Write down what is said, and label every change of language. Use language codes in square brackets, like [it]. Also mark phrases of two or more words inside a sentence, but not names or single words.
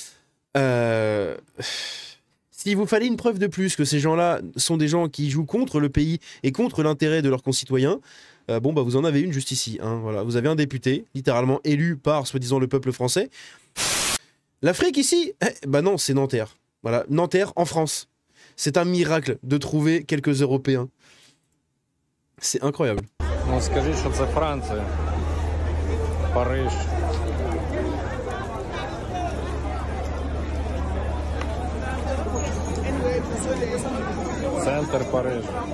[fr] S'il vous fallait une preuve de plus que ces gens-là sont des gens qui jouent contre le pays et contre l'intérêt de leurs concitoyens, bon bah vous en avez une juste ici. Hein, voilà. Vous avez un député, littéralement élu par, soi-disant, le peuple français. L'Afrique ici, bah non, c'est Nanterre. Voilà, Nanterre en France. C'est un miracle de trouver quelques Européens. C'est incroyable. [uk] Ну, скажи, що це Франція, Париж. Центр Париж.